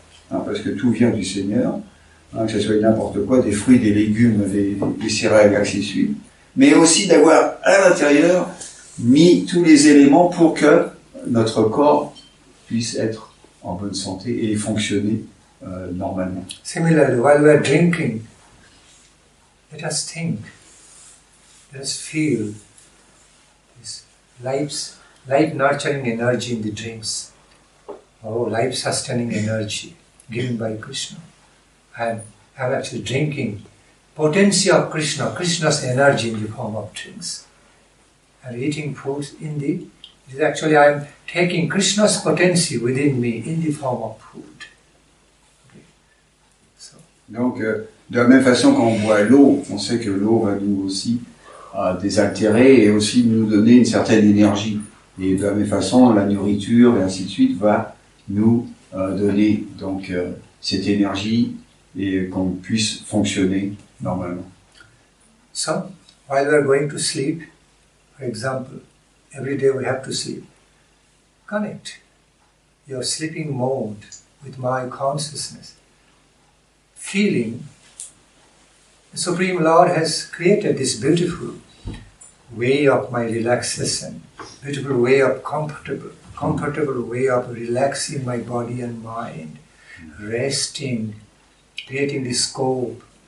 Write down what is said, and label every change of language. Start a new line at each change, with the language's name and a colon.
French: hein, parce que tout vient du Seigneur, hein, que ce soit n'importe quoi, des fruits, des légumes, des céréales, ainsi de suite, mais aussi d'avoir à l'intérieur mis tous les éléments pour que notre corps puisse être en bonne santé et fonctionner normalement.
English: Similarly, while we are drinking, let us think, let us feel this life-nurturing energy in the drinks. Oh, life-sustaining energy given by Krishna. And I'm actually drinking potency of Krishna, Krishna's energy in the form of drinks. And eating food it is actually I'm taking Krishna's potency within me in the form of food. Okay. So.
French: Donc, de la même façon quand on boit l'eau, on sait que l'eau va nous aussi désaltérer et aussi nous donner une certaine énergie. Et de la même façon, la nourriture et ainsi de suite va nous donner donc cette énergie et qu'on puisse fonctionner normalement.
English: So, while we are going to sleep, for example, every day we have to sleep. Connect your sleeping mode with my consciousness. Feeling the Supreme Lord has created this beautiful way of my relaxation, beautiful way of comfortable way of relaxing my body and mind, resting, creating the scope.